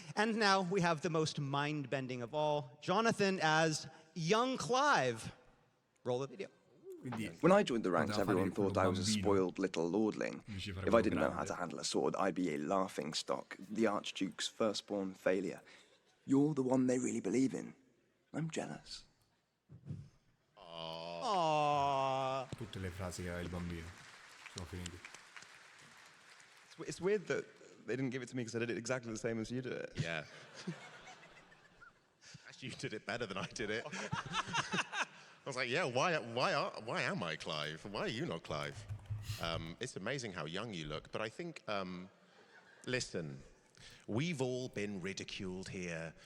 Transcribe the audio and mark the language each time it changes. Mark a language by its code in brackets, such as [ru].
[en] And now we have the most mind-bending of all, Jonathan as young Clive. Roll the video. When I joined the ranks, everyone thought I was a spoiled little lordling. If I didn't know how to handle a sword, I'd be a laughing stock, the Archduke's firstborn failure. You're the one they really believe in. I'm jealous. Aww. [it] Tutte le frasi che aveva il bambino sono finite. [en] It's weird that they didn't give it to me because I did it exactly the same as you did it. Yeah. Actually, you did it better than I did it. I was like, yeah, why am I Clive? Why are you not Clive? It's amazing how young you look, but I think, listen, we've all been ridiculed here.